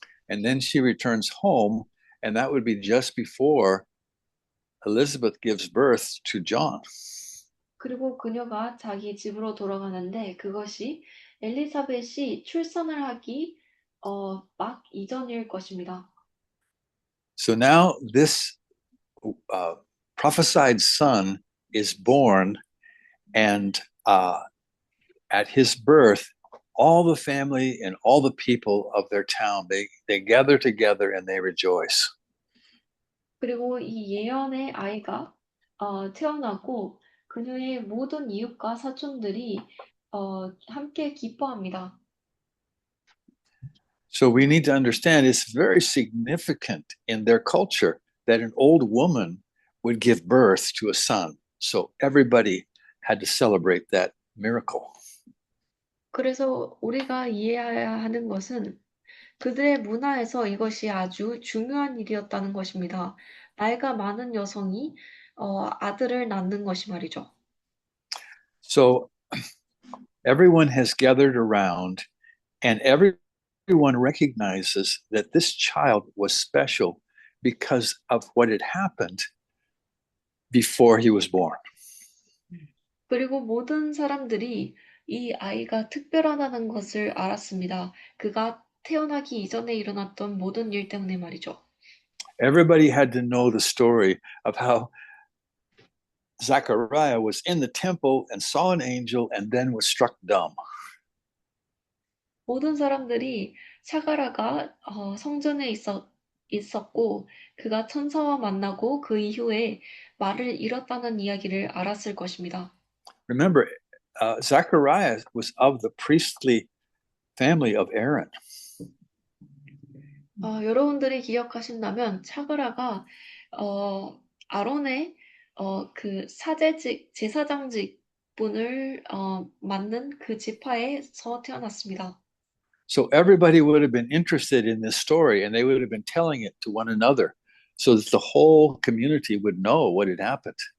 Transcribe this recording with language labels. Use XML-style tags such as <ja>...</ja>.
<en>And then she returns home, and that would be just before Elizabeth gives birth to John.</en> <ko>그리고 그녀가 자기 집으로 돌아가는데 그것이 엘리사벳이 출산을 하기 막 이전일 것입니다.</ko> <en>So now this prophesied son is born, and at his birth, all the family and all the people of their town, they gather together and they rejoice.</en> <ko>그리고 이 예언의 아이가 태어나고 그녀의 모든 이웃과 사촌들이 함께 기뻐합니다.</ko> <en>So we need to understand it's very significant in their culture that an old woman would give birth to a son. So everybody had to celebrate that miracle.</en> <ko>그래서 우리가 이해해야 하는 것은 그들의 문화에서 이것이 아주 중요한 일이었다는 것입니다. 나이가 많은 여성이 아들을 낳는 것이 말이죠.</ko> <en>So everyone has gathered around, and everyone recognizes that this child was special because of what had happened before he was born.</en> <ko>그리고 모든 사람들이 이 아이가 특별하다는 것을 알았습니다. 그가 태어나기 이전에 일어났던 모든 일 때문에 말이죠.</ko> <en>Everybody had to know the story of how Zechariah was in the temple and saw an angel and then was struck dumb.</en> <ko>모든 사람들이 사가랴가 성전에 있었고 그가 천사와 만나고 그 이후에 말을 잃었다는 이야기를 알았을 것입니다.</ko> <en>Remember, Zechariah was of the priestly family of Aaron.</en> <ko>여러분들이 기억하신다면 사가랴가 아론의 그 제사장직 분을 맡는 그 지파에서 태어났습니다.</ko> <en>So everybody would have been interested in this story, and they would have been telling it to one another so that the whole community would know what had happened.</en>